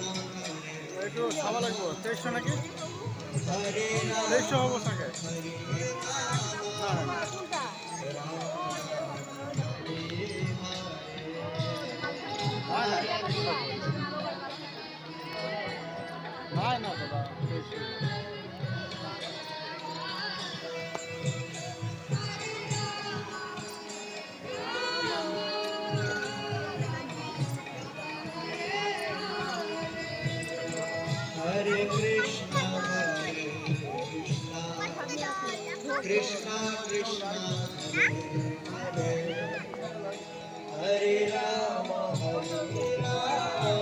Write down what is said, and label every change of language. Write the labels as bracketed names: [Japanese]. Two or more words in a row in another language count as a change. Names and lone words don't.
[Bangla] একটু খাওয়া লাগবো 2300 নাকি [Sanskrit] हरे [Bangla] 2300 হবো থাকে না না দাদা [Sanskrit] हरे कृष्ण कृष्ण कृष्ण हरे हरे हरे राम हरे राम